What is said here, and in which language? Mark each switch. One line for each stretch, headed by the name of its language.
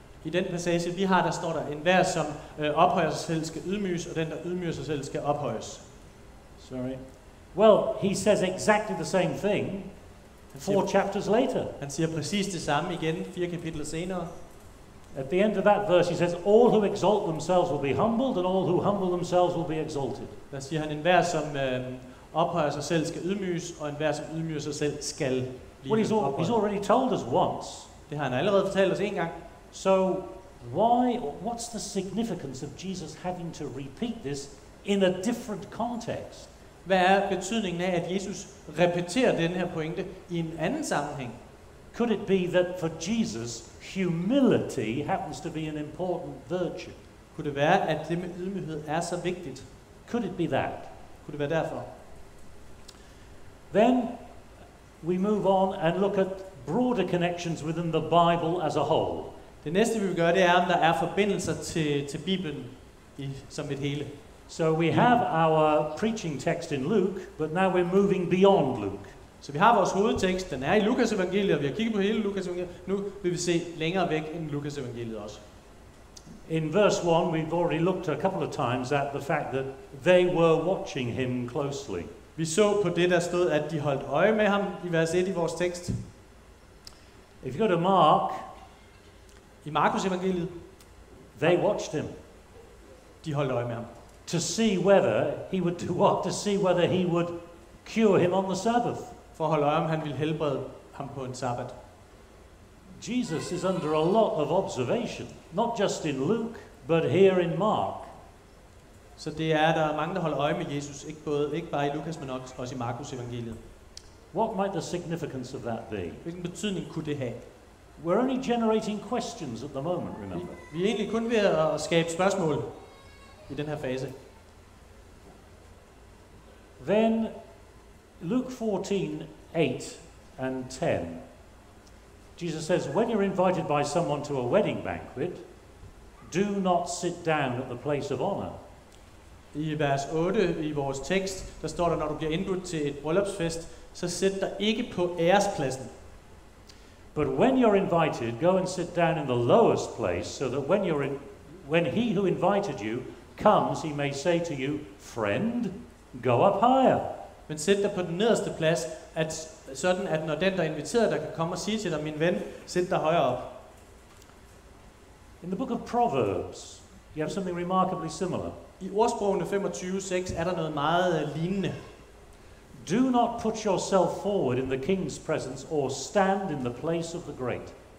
Danish: I den passage, vi har, der står der, enhver som ophøjer sig selv skal ydmyges, og den, der ydmyger sig selv, skal ophøjes.
English: Sorry. Well, he says exactly the same thing 4 chapters later.
Danish: Han siger præcis det samme igen, 4 kapitler senere.
English: At the end of that verse, he says, all who exalt themselves will be humbled, and all who humble themselves will be exalted.
Danish: Der siger han, enhver som ophøjer sig selv skal ydmyges, og enhver som ydmyger sig selv skal blive ophøjet.
English: He's already told us once.
Danish: Det har han allerede fortalt os en gang.
English: So what's the significance of Jesus having to repeat this in a different context?
Danish: Hvad er betydningen af, at Jesus repeterer den her pointe i en anden sammenhæng?
English: Could it be that for Jesus, humility happens to be an important virtue?
Danish: Kunne det være, at det med ydmyghed er så vigtigt?
English: Could it be that?
Danish: Kunne det være derfor?
English: Then we move on and look at broader connections within the Bible as a whole.
Danish: Det næste vi vil gøre, det er, om der er forbindelser til Bibelen som et hele.
English: So we have our preaching text in Luke, but now we're moving beyond Luke.
Danish: Så vi har vores hovedtekst, den er i Lukas evangeliet, og vi har kigget på hele Lukas evangeliet. Nu vil vi se længere væk end Lukas evangeliet også.
English: In verse 1, we've already looked a couple of times at the fact that they were watching him closely.
Danish: Vi så på det, der stod, at de holdt øje med ham i vers 1 i vores tekst.
English: If you go to Mark,
Danish: i Markus evangeliet,
English: they watched him.
Danish: De holdt øje med ham.
English: To see whether he would do what? To see whether he would cure him on the Sabbath.
Danish: For at holde øje, om han ville helbrede ham på en sabbat.
English: Jesus is under a lot of observation, not just in Luke, but here in Mark.
Danish: Så det er, der er mange, der holder øje med Jesus, ikke bare i Lukas, men også i Markus evangeliet.
English: What might the significance of that be?
Danish: Hvilken betydning kunne det have?
English: We're only generating questions at the moment, remember.
Danish: Vi er egentlig kun ved at skabe spørgsmål i den her fase.
English: Then Luke 14:8 and 10. Jesus says, when you're invited by someone to a wedding banquet, do not sit down at the place of honor.
Danish: I vers 8 i vores tekst, der står der, når du bliver indbudt til et bryllupsfest, så sæt dig ikke på ærespladsen.
English: But when you're invited, go and sit down in the lowest place, so that when he who invited you comes, he may say to you, friend, go up higher.
Danish: Men sæt dig på den nederste plads, sådan at når den, der inviterer dig, kan komme og sige til dig, min ven, sæt dig højere op.
English: In the book of Proverbs, you have something remarkably similar.
Danish: I ordsprogene 25:6 er der noget meget lignende.
English: Do not put yourself forward in the king's presence or stand in the place of the great.